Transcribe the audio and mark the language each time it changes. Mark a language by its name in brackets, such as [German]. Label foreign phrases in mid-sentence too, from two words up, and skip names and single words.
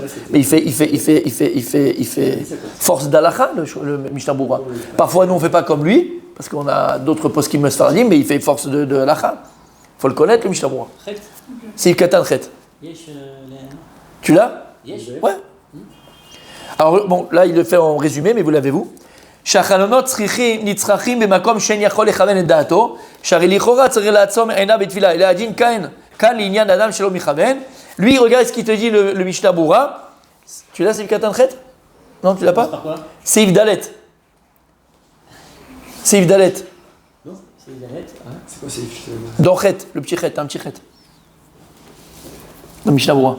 [French] Mais il fait force d'Alacha, le Mishnah Brura. Parfois, nous, on ne fait pas comme lui, parce qu'on a d'autres postes qui me faradim, mais il fait force de Alacha. Il faut le connaître, le Mishnah Brura. [Hebrew] סעיף קטן ח. [French] Tu l'as? Ouais. Alors, bon, là, il le fait en résumé, mais vous l'avez-vous. [Hebrew] שהחלונות נצרכים במקום שאין יכול לכוון את דעתו, שהרי לכאורה צריך לעצום עיניו בתפילה, אלא הדין כאן לעניין אדם שלא מכוון. [French] Lui, regarde ce qu'il te dit le Mishnah Brura. Tu l'as, [Hebrew] סעיף קטן ח? [French] Non, tu l'as pas? [Hebrew] סעיף ד. סעיף ד. Non, סעיף ד. [French] C'est quoi Seif? Dans Chet, le petit Chet, un petit Chet. Dans Mishnah Brura.